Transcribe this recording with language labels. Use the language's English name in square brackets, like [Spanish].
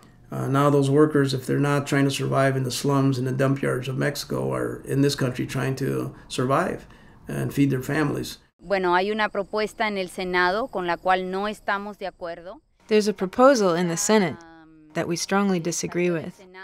[English] now those workers, if they're not trying to survive in the slums and the dump yards of Mexico, are in this country trying to survive and feed their families. [Spanish] Bueno, hay una propuesta en el Senado con la cual no estamos de acuerdo. [English] There's a proposal in the Senate that we strongly disagree with.